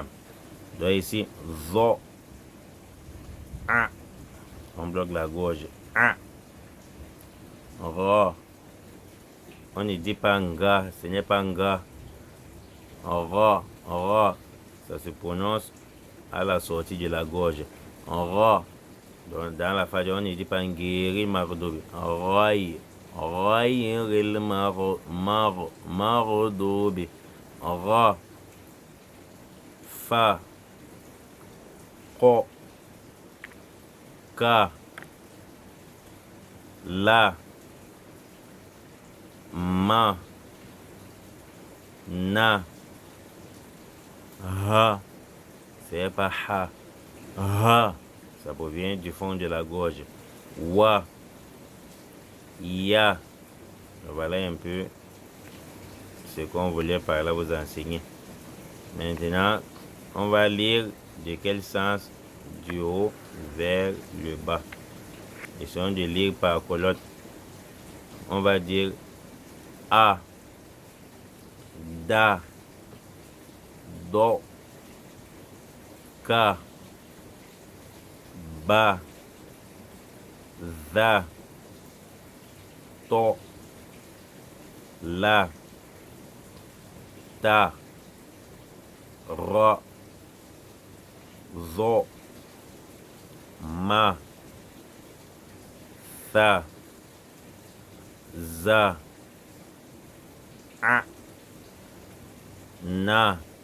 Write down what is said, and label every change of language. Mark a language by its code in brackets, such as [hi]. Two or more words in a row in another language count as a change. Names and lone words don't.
[fr] Donc ici, zo, a, on bloque la gorge, a, ra, on ne dit pas nga, ce n'est pas nga, ra, ça se prononce à la sortie de la gorge, ra. Donc dans la phrase, on ne dit pas ngeri mardobi, rai, ril mardobi, ra, fa, ko, ka, la, ma, na, ha, c'est pas ha, ha, ça provient du fond de la gorge, wa, ya. Voilà un peu ce qu'on voulait par là vous enseigner. Maintenant, on va lire de quel sens du haut vers le bas. Essayons de lire par colotte. On va dire a, da, do, ka, ba, za, to, la, ta, ra, zo, ma, sa, za, a, na,